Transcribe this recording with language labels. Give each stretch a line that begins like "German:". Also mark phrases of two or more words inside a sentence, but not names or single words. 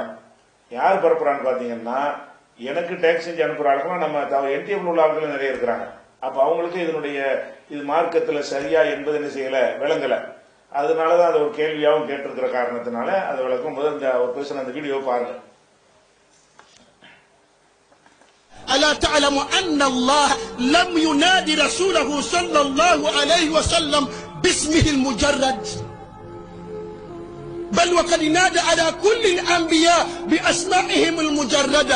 Tamil: யார் பரப்புறான்னு பாத்தீங்கன்னா, எனக்கு டேக்ஸ் செஞ்சு அனுப்புற ஆளுக்கெல்லாம் நம்ம என்டிஎஃப்ல உள்ள ஆட்கள் நிறைய இருக்கிறாங்க. அப்ப அவங்களுக்கு இது மார்க்கத்துல சரியா என்பது என்ன செய்யல, விளங்கல. அதனாலதான் அது ஒரு கேள்வியாகவும் கேட்டிருக்கிற காரணத்தினால அதை விளக்கும் போது இந்த ஒரு பேசுற அந்த வீடியோ பாருங்க.
Arabic: ألا تعلم أن الله لم ينادي رسوله صلى الله عليه وسلم باسمه المجرد، بل وقد نادى على كل الأنبياء بأسمائهم المجردة.